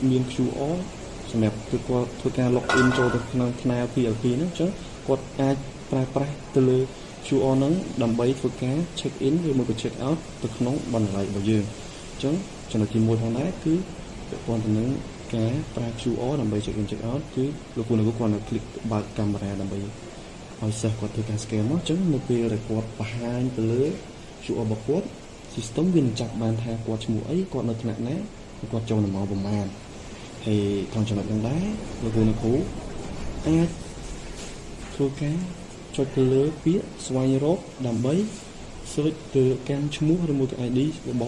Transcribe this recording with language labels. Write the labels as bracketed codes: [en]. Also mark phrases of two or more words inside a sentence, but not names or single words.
[km] មាន QR សម្រាប់គឺគាត់ធ្វើការ login ចូលទៅក្នុងថ្នាល PLP ហ្នឹងអញ្ចឹងគាត់អាចប្រើប្រាស់ទៅលើ QR ហ្នឹងដើម្បីធ្វើការ [en] check in [km] ឬមក [en] check out [km] ទៅក្នុងបណ្ណាល័យរបស់យើងអញ្ចឹងចំណុចទី1ផងដែរគឺពាក់ព័ន្ធទៅនឹងការប្រើ QR ដើម្បី check [en] in check out [km] គឺលោកគ្រូគាត់នឹង click បើកកាមេរ៉ាដើម្បីឲ្យសិស្សគាត់ធ្វើការ scan មកអញ្ចឹងនៅពេលដែលគាត់បង្ហាញទៅលើ QR របស់គាត់ system វានឹងចាប់បានថាគាត់ឈ្មោះអីគាត់នៅថ្នាក់ណា គាត់ចូលនៅម៉ោងប្រហែលហើយក្នុងចំណុចហ្នឹងដែរលោកគ្រូអាចធ្វើការចុចទៅលើពាក្យស្វែងរកដើម្បី search ទៅកាន់ឈ្មោះឬមួយក៏ ID របស់